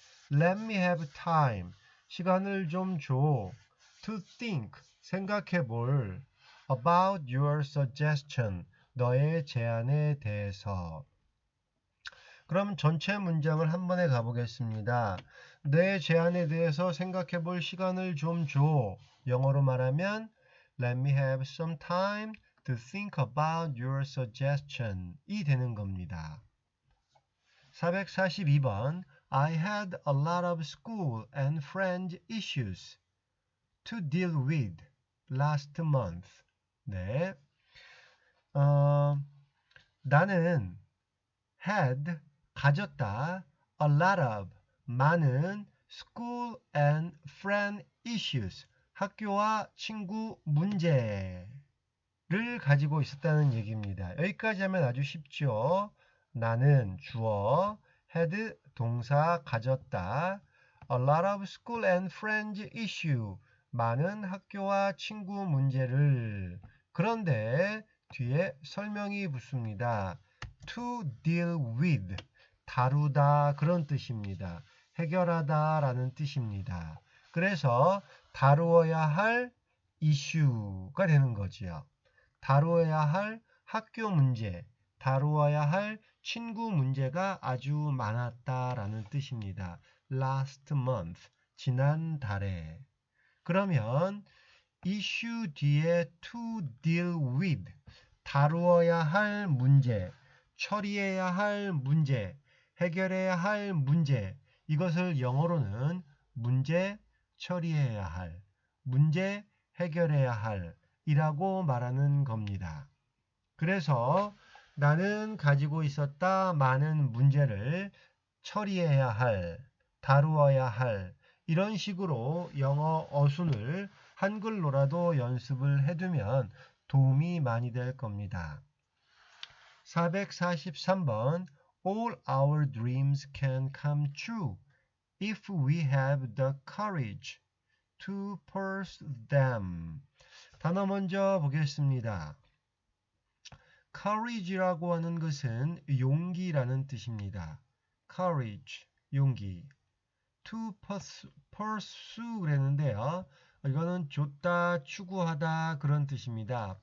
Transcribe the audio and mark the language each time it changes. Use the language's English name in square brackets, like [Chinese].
[English] Let me have time. [Korean] 시간을 좀 줘. [English] To think. [Korean] 생각해 볼. [English] About your suggestion. [Korean] 너의 제안에 대해서. 그럼 전체 문장을 한 번에 가보겠습니다. 내 제안에 대해서 생각해 볼 시간을 좀 줘. 영어로 말하면 [English] Let me have some time to think about your suggestion. [Korean] 이 되는 겁니다. [English] 442번 I had a lot of school and friend issues to deal with last month. [Korean] 네. 나는 [English] had [Korean] 가졌다 [English] a lot of [Korean] 많은 [English] school and friend issues [Korean] 학교와 친구 문제를 가지고 있었다는 얘기입니다. 여기까지 하면 아주 쉽죠. 나는 주어 [English] had [Korean] 동사 가졌다 [English] a lot of school and friends issue [Korean] 많은 학교와 친구 문제를 그런데 뒤에 설명이 붙습니다. [English] to deal with [Korean] 다루다 그런 뜻입니다. 해결하다 라는 뜻입니다. 그래서 다루어야 할 이슈가 되는 거지요. 다루어야 할 학교 문제, 다루어야 할 친구 문제가 아주 많았다라는 뜻입니다. [English] last month, [Korean] 지난달에. 그러면 issue 뒤에 [English] to deal with, [Korean] 다루어야 할 문제, 처리해야 할 문제, 해결해야 할 문제, 이것을 영어로는 문제 처리해야 할, 문제 해결해야 할 이라고 말하는 겁니다. 그래서 나는 가지고 있었다 많은 문제를 처리해야 할, 다루어야 할 이런 식으로 영어 어순을 한글로라도 연습을 해두면 도움이 많이 될 겁니다. [English] 443번 All our dreams can come true if we have the courage to pursue them. [Korean] 단어 먼저 보겠습니다. courage라고 하는 것은 용기라는 뜻입니다. courage, 용기. [English] to pursue [Korean] 그랬는데요. 이거는 쫓다, 추구하다 그런 뜻입니다.